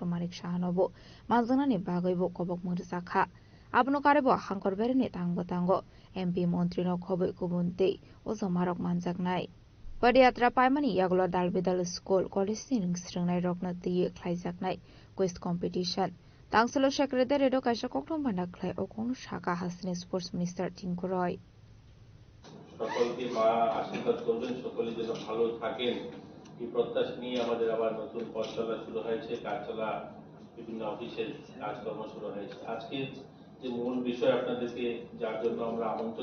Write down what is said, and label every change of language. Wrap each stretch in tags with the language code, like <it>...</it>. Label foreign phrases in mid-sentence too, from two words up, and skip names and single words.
<trp>Manik Shahanobo Mazanani Bagoibo Kobok Murzakha Abno Karebo Hankor Berini Tang Botango MP Montrino Kobo Kubunte Ozomarok Manjaknai Padiatra Paimani Yaglo Dalbidal School College Sringnai Rokna Ti Klaijaknai Quiz Competition Tangselo Secretary Redo Kaisa Koktom Bandaklai Okon Shaka Hasini Sports Minister Tinku Roy</trp> <bn>সকলকে মা আশীর্বাদ করবেন সকলে যেন ভালো থাকেন এই প্রত্যাশা নিয়ে আমাদের আবার নতুন পথ চলা শুরু হয়েছে কাজ চলা বিভিন্ন অফিসের কাজকর্ম শুরু হয়েছে আজকে যে মূল বিষয় আপনাদেরকে যার জন্য আমরা আমন্ত্রণ</bn>